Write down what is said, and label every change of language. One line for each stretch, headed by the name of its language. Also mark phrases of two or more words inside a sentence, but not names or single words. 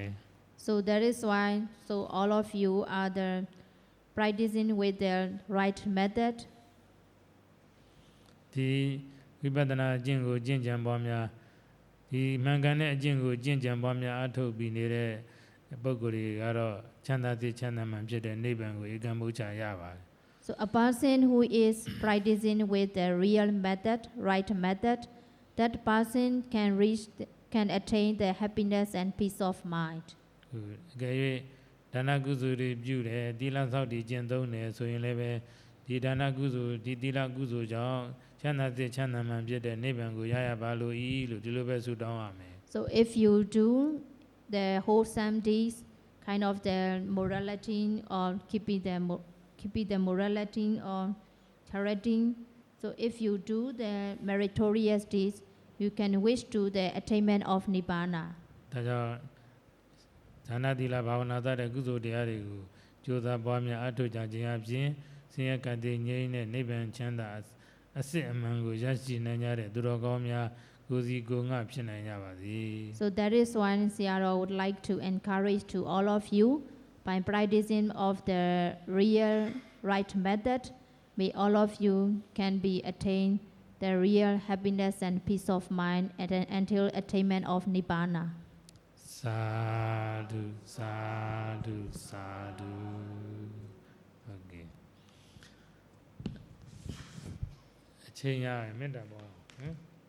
English: So that is why, so all of you are the practicing with the right method.
Burmese: ဒီဝိပဿနာအကျင့်ကိုကျင့်ကြံပွားများဒီမှန်ကန်တဲ့အကျင့်ကိုကျင့်ကြံပွားများအားထုတ်ပြီးနေတဲ့ပုဂ္ဂိုလ်တွေကတော့ချမ်းသာစေချမ်းသာမှန်ဖြစ်တဲ့နိဗ္ဗာန်ကိုဧကံဘုချရပါတယ်
English: So a person who is practicing with the real method, right method, that person can attain the happiness and peace of mind.
Burmese: အကယ်၍ဒါနကုသိုလ်တွေပြုတယ်သီလဆောက်တည်ကျင့်သုံးတယ်ဆိုရင်လည်းပဲဒီဒါနကုသိုလ်ဒီသီလကုသိုလ်ကြောင့်ချမ်းသာစေချမ်းသာမှန်ဖြစ်တဲ့နိဗ္ဗာန်ကိုရရပါလို့ဤလို့ဒီလိုပဲဆုတောင်းရမယ်
English: So if you do the wholesome deeds, kind of the morality or keeping the morality or charity, so if you do the meritorious deeds, you can wish to the attainment of Nibbana.
Burmese: ဒါကြောင့်ဒါနသီလဘာဝနာစတဲ့ကုသိုလ်တရားတွေကိုကြိုးစားပွားများအားထုတ်ကြခြင်းအပြင်ဆင်းရဲကံတည်ငြိမ်းတဲ့နိဗ္ဗာန်ချမ်းသာအစစ်အမှန်ကိုရရှိနိုင်ကြတဲ့သူတော်ကောင်းများကိုယ်စီကိုယ်ငှဖြစ်နိုင်ကြပါစေ
English: So that is why Siaro would like to encourage to all of you by practicing of the real right method, may all of you can be attain the real happiness and peace of mind until attainment of Nibbana.
Burmese: သာဓုသာဓုသာဓုဟုတ်ကဲ့အချိန်ရရင်မေတ္တာပေါ်နော်